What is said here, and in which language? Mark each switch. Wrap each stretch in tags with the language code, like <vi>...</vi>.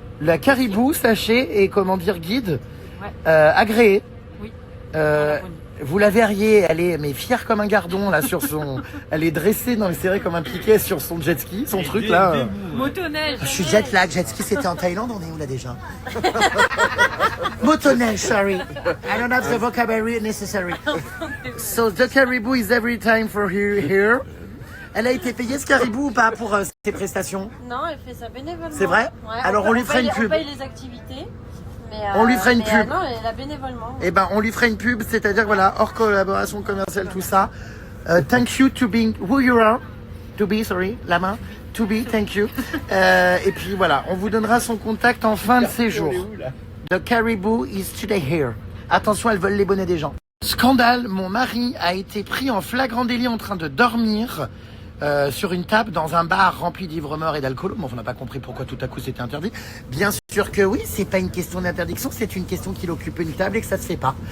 <fr>La Caribou, sachez, et comment dire, guide, Ouais. agréé. Oui. Vous la verriez, elle est mais fière comme un gardon là sur son... Elle est dressée, non mais serrée comme un piquet sur son jet ski, son truc là. Motoneige. Je suis jet lag, jet ski c'était en Thaïlande, on est où là déjà? Motoneige, sorry.</fr> <en>I don't have the vocabulary necessary. So the caribou is every time for here.</en> <fr>Elle a été payée ce caribou ou pas pour ses prestations? Non, elle fait ça bénévolement. C'est vrai? Ouais, Alors on lui fera une On pub. paye les activités. Mais, On lui fera une pub. Non, elle a bénévolement. Eh ben, on lui fera une pub, c'est-à-dire, voilà, hors collaboration commerciale, tout ça.</fr> <en>Thank you to being who you are. To be, sorry,</en> <fr>la main.</fr> <en>To be, thank you.</en> <fr>Et puis voilà, on vous donnera son contact en fin de séjour.</fr> <en>The caribou is today here.</en> <fr>Attention, elles veulent les bonnets des gens. Scandale, mon mari a été pris en flagrant délit en train de dormir sur une table dans un bar rempli d'ivres-morts et d'alcool. Bon, on n'a pas compris pourquoi tout à coup c'était interdit. Bien sûr que oui, c'est pas une question d'interdiction, c'est une question qu'il occupe une table et que ça se fait pas.</fr>